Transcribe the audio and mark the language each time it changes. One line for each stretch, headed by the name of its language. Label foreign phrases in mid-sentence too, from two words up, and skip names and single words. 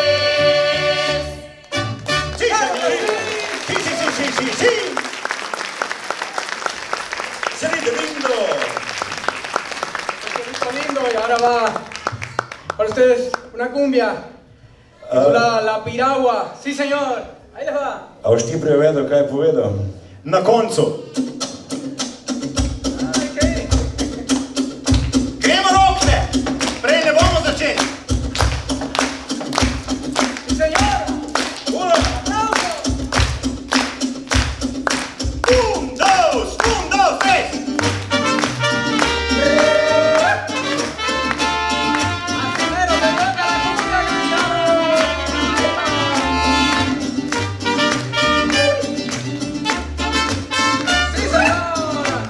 Spanish: Sí, señor. Sí, sí, sí, sí, sí, sí. Cielito lindo. Cielito lindo, y ahora va para ustedes una cumbia. La piragua. Sí, señor. Ahí les va.
Slovenian: A boš ti prevedel, kaj je povedal? Na koncu. Gremo rokne, prej ne bomo začeli.
Spanish: Sí, señor. Un, dos, tres. Primero te toca la cumbia, sí, señor.